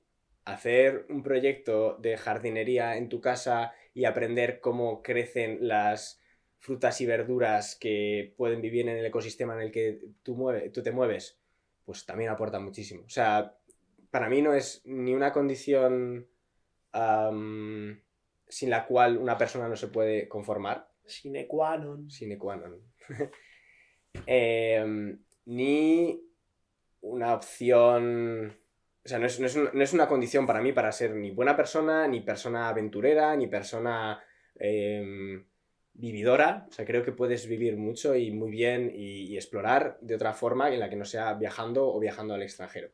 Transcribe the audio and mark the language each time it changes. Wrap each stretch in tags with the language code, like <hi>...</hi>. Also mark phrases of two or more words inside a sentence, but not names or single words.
<es>Hacer un proyecto de jardinería en tu casa y aprender cómo crecen las frutas y verduras que pueden vivir en el ecosistema en el que tú te mueves, pues también aporta muchísimo. O sea, para mí no es ni una condición sin la cual una persona no se puede conformar.</es> <la>Sine qua non. Sine qua non.</la> <es>Ni una opción... O sea, no es una condición para mí para ser ni buena persona, ni persona aventurera, ni persona vividora. O sea, creo que puedes vivir mucho y muy bien y explorar de otra forma en la que no sea viajando o viajando al extranjero.</es>